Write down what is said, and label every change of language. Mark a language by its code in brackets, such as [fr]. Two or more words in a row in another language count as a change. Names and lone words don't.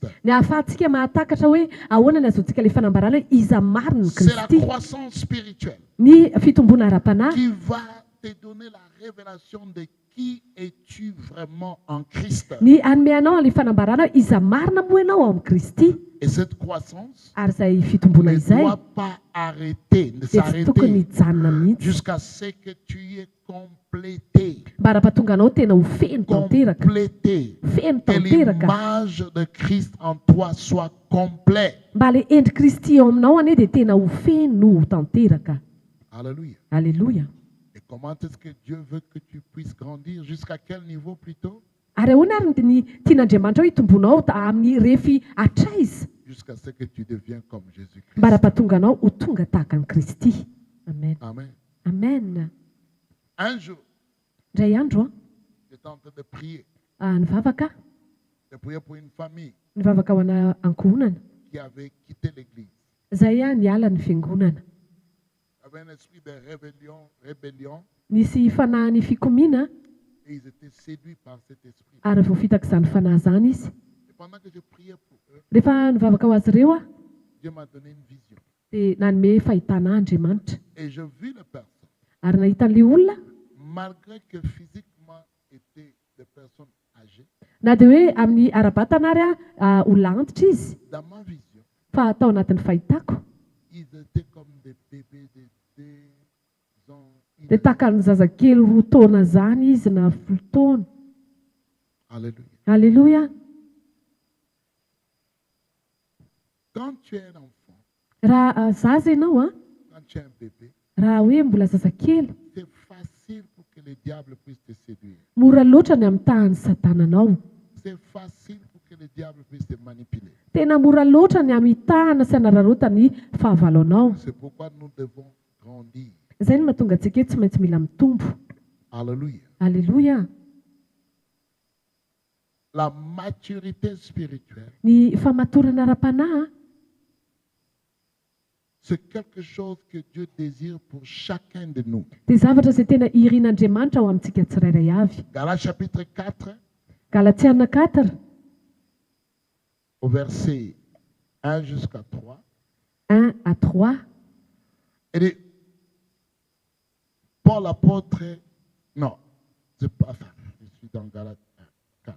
[mg] ny ahafahantsika mahatakatra hoe ahoana ny azontsika ilay fanambarana hoe iza marina ny [fr] C'est la [mg] Kristy. [fr] croissance spirituelle [mg] Ny fitomboana ara-panahy [fr] qui va te donner la révélation de qui es-tu vraiment en Christ. [mg] ny anome anao ilay fanambarana hoe iza marina moa ianao ao amin'ny Kristy. [fr] Et cette croissance [mg] Ary izay fitomboana [fr] ne [mg] izay [fr] doit pas arrêter, ne [mg] dia tsy tokony [fr] s'arrêter [mg] hijanona mihitsy [fr] jusqu'à ce que tu y aies complété. [mg] mba raha-pahatonga anao tena ho feno tanteraka, [fr] Complété. [mg] feno [fr] Que [mg] tanteraka, [fr] l'image de Christ en toi soit complète. [mg] mba le endri Kristy eo aminao anie dia tena ho feno tanteraka. [fr] Alléluia. [mg] Alléluia. [fr] Et comment est-ce que Dieu veut que tu puisses grandir? Jusqu'à quel niveau plutôt? [mg] Ary ahoana ary ny tian'Andriamanitra hoe hitombonao amin'ny refy hatraiza [fr] Jusqu'à ce que tu deviens comme Jésus-Christ. [mg] mba raha-pahatonga anao ho tonga tahaka ny Kristy. [fr] Amen. [mg] Amen. Amen. [fr] Un jour, [mg] Indray andro [fr] j'étais en train de prier. [mg] nivavaka [fr] De prier pour une famille [mg] nivavaka ho ana ankohonana [fr] qui avait quitté l'église. [mg] izay niala ny fiangonana. [fr] Il y avait un esprit de rébellion [mg] Nisy fanahy fikomiana [fr] et ils étaient séduits par cet esprit. [mg] ary voafitaka izany fanahy izany izy. [fr] Et pendant que je priais pour eux, [mg] Rehefa nivavaka ho azy ireo [fr] Dieu m'a donné une vision. [mg] dia nanome fahitana Andriamanitra [fr] Et je vis les personnes, [mg] ary nahita an'ilay olona [fr] malgré que physiquement étaient des personnes âgées, [mg] na dia hoe amin'ny ara-batana ary olona antitra izy, [fr] dans ma vision, [mg] fa tao anatin'ny fahitako [fr] ils étaient comme des bébés de 2 ans. [mg] dia tahaka ny zazakely 2 taona zany izy na 10 taona. [fr] Alléluia. [mg] Alléluia. [fr] Quand tu es un enfant, [mg] Raha zaza ianao [fr] quand tu es un bébé, [mg] raha hoe mbola zazakely, [fr] c'est facile pour que le diable puisse te séduire. [mg] mora loatra ny amitahan'ny satananao. [fr] C'est facile pour que le diable puisse te manipuler. [mg] Tena mora loatra ny amitahana sy hanararaota ny fahavalonao. [fr] C'est pourquoi nous devons grandir. [mg] Izay no mahatonga antsika hoe tsy maintsy mila mitombo. [fr] Alléluia. [mg] Alléluia. [fr] La maturité spirituelle, [mg] Ny famatorana ara-panahy [fr] c'est quelque chose que Dieu désire pour chacun de nous. [mg] dia zavatra izay tena irian'Andriamanitra ao amintsika tsirairay avy. [fr] Galates chapitre 4, [mg] Galatiana 4, [fr] au verset 1 jusqu'à 3. 1 à 3. Et dit, Paul l'apôtre, non, c'est pas ça, je suis dans Galates 4.